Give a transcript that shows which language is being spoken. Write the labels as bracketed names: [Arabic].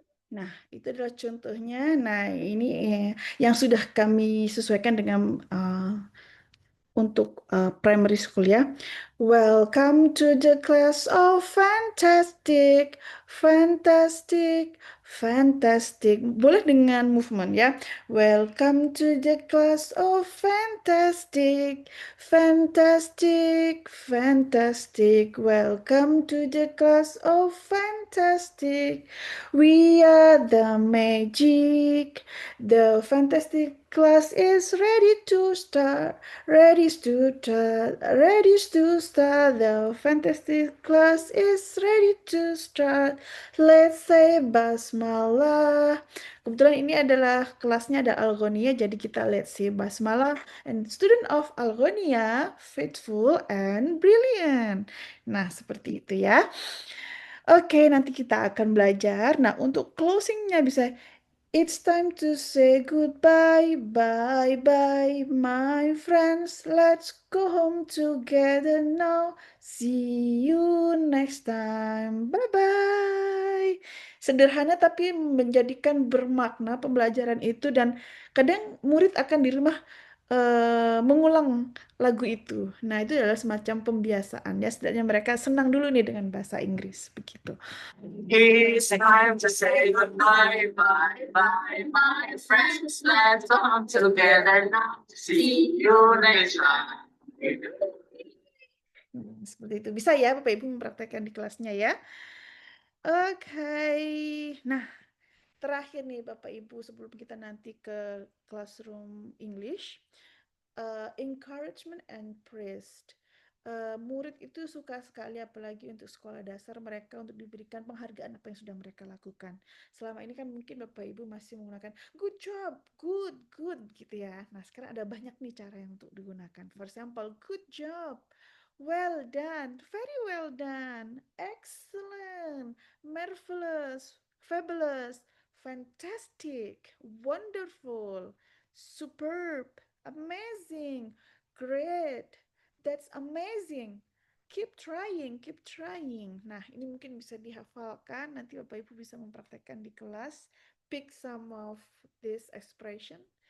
[Indonesian] Nah, itu adalah contohnya. Nah, ini yang sudah kami sesuaikan dengan untuk primary school ya. [English] Welcome to the class of fantastic, fantastic, fantastic. [Indonesian] Boleh dengan movement ya. [English] Welcome to the class of fantastic, fantastic, fantastic. Welcome to the class of fantastic. We are the magic. The fantastic class is ready to start. Ready to start, ready to start. The fantastic class is ready to start. Let's say basmalah. [Indonesian] Kebetulan ini adalah kelasnya ada Algonia, jadi kita [English] let's say basmalah. And student of Algonia, faithful and brilliant. [Indonesian] Nah, seperti itu ya. Oke, nanti kita akan belajar. Nah, untuk closingnya bisa [English] It's time to say goodbye, bye bye, my friends. Let's go home together now. See you next time. Bye bye. [Indonesian] Sederhana tapi menjadikan bermakna pembelajaran itu, dan kadang murid akan di rumah mengulang lagu itu. Nah, itu adalah semacam pembiasaan ya. Setidaknya mereka senang dulu nih dengan bahasa Inggris begitu. [English] It's time to say goodbye, bye, bye, my friends. Let's come together now. See you next time. [Indonesian] Seperti itu. Bisa ya Bapak Ibu mempraktekkan di kelasnya ya. Oke. Nah, terakhir nih Bapak Ibu sebelum kita nanti ke classroom English, encouragement and praised. Murid itu suka sekali apalagi untuk sekolah dasar mereka untuk diberikan penghargaan apa yang sudah mereka lakukan. Selama ini kan mungkin Bapak Ibu masih menggunakan [English] good job, good, good [Indonesian] gitu ya. Nah, sekarang ada banyak nih cara yang untuk digunakan. [English] For example, good job, well done, very well done, excellent, marvelous, fabulous, fantastic, wonderful, superb, amazing, great, that's amazing. Keep trying, keep trying. [Indonesian] Nah, ini mungkin bisa dihafalkan. Nanti Bapak Ibu bisa mempraktekkan di kelas. [English] Pick some of this expression.